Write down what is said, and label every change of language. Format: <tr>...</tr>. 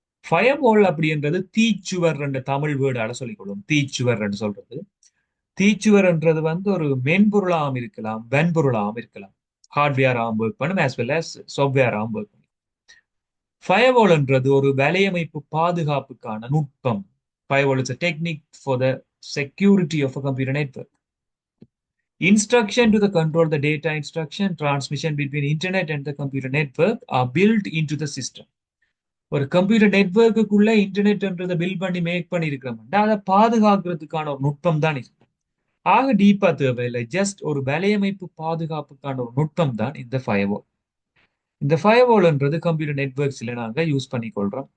<ta>Firewall அப்படின்றது தீச்சுவர் என்ற தமிழ் வேர்டால சொல்லிக்கொள்ளும். தீச்சுவர் என்று சொல்றது. தீச்சுவர்ன்றது வந்து ஒரு மென்பொருளாகவும் இருக்கலாம், வன்பொருளாகவும் இருக்கலாம். ஹார்ட்வேராகவும் ஒர்க் பண்ணும்,</ta> <en>as well as</en> <ta>சாஃப்ட்வேராகவும் ஒர்க் பண்ணும். ஃபயர்வால்ன்றது ஒரு வலையமைப்பு பாதுகாப்புக்கான நுட்பம்.</ta> <en>Firewall is a technique for the security of a computer network. Instruction to the control the data instruction transmission between internet and the computer network are built into the system.</en> <ta>ஒரு computer நெட்வொர்க்குள்ள இன்டர்நெட்ன்றதை build பண்ணி make பண்ணிருக்கிறோம்னா அதை பாதுகாக்கிறதுக்கான ஒரு நுட்பம் தான் இது. ஆக டீப்பா தேவையில்லை, ஜஸ்ட் ஒரு வலையமைப்பு பாதுகாப்புக்கான ஒரு நுட்பம் தான் இந்த ஃபயர்வால். இந்த ஃபயர்வால்ன்றது கம்ப்யூட்டர் நெட்வொர்க்ஸ்ல நாங்க யூஸ் பண்ணிக்கொள்றோம்.</ta>